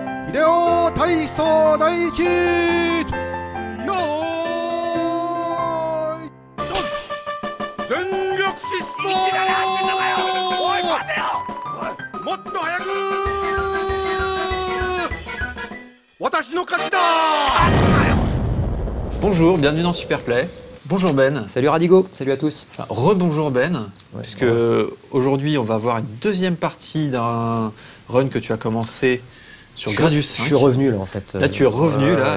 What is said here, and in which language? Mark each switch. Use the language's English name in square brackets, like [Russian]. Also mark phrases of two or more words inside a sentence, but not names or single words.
[Japanese] ビデオ体操第一よーい全力疾走もっと早く私の勝ちだ [French] Bonjour, bienvenue dans Superplay. Bonjour Ben. Salut Radigo, salut à tous. Rebonjour Ben, puisque aujourd'hui on va avoir une deuxième partie d'un run que tu as commencé sur Gradius 5. Je suis revenu là en fait. Là tu es revenu, là.